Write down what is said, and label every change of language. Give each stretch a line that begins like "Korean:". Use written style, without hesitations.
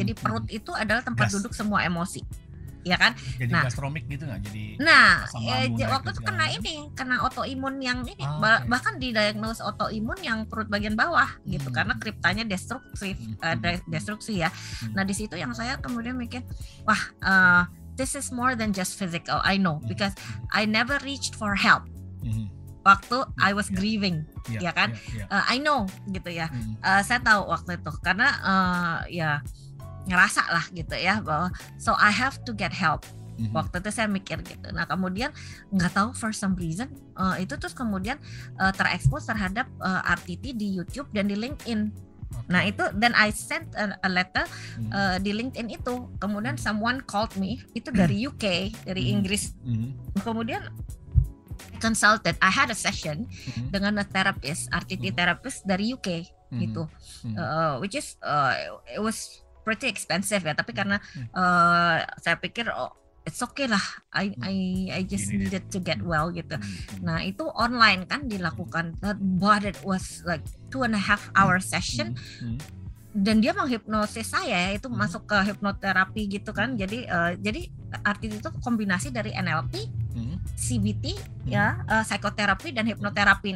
Indonesian: Jadi perut itu adalah tempat duduk semua emosi. Ya kan? Jadi gastromik gitu nggak? Jadi waktu itu kena autoimun yang ini, bahkan didiagnosis autoimun yang perut bagian bawah gitu, karena kriptanya destruksi ya. Nah di situ yang saya kemudian mikir, wah
English: this is more than just physical. I know because I never reached for help waktu I was grieving,
Indonesian: ya kan?
English: I know
Indonesian: gitu ya. Saya tahu waktu itu karena ya ngerasa lah gitu ya bahwa
English: so I have to get help.
Indonesian: Waktu itu saya mikir gitu. Nah kemudian nggak tahu
English: for some reason
Indonesian: itu terus kemudian terekspos terhadap RTT di YouTube dan di LinkedIn. Nah itu dan
English: I sent a letter
Indonesian: di LinkedIn itu. Kemudian
English: someone called me
Indonesian: itu dari UK, dari Inggris.
English: Kemudian consulted, I had a session dengan a therapist, RTT therapist dari UK gitu, which is it was pretty expensive ya,
Indonesian: tapi karena saya pikir
English: it's okay lah, I just needed to get well gitu.
Indonesian: Nah itu online kan dilakukan,
English: but it was like 2.5 hour session.
Indonesian: Dan dia menghipnosis saya, itu masuk ke hipnoterapi gitu kan. Jadi arti itu kombinasi dari NLP, CBT ya, psikoterapi dan hipnoterapi.